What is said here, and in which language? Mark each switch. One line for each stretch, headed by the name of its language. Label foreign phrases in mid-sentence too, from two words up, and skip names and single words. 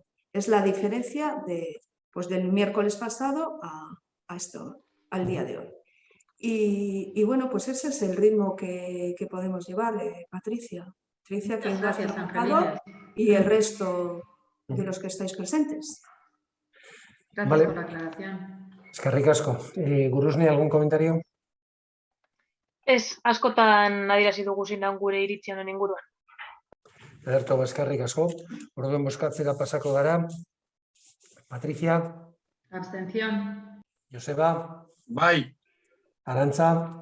Spanish: Es la diferencia del miércoles pasado al día de hoy. Y bueno, pues ese es el ritmo que podemos llevar, Patricia. Patricia, que Muchas has gracias, trabajado, Angelines. y el resto de los que estáis presentes. Gracias Vale. por la aclaración.
Basque: Eskerrik asko. Gurusne,
Spanish: ¿algún comentario?
Basque: Ez, askotan adierazi dugu zein da gure iritzia honen inguruan. Ederto, eskerrik asko. Orduan bozkatzera pasako gara. Patricia,
Spanish: Abstención.
Basque: Joseba, Bai. Arantza,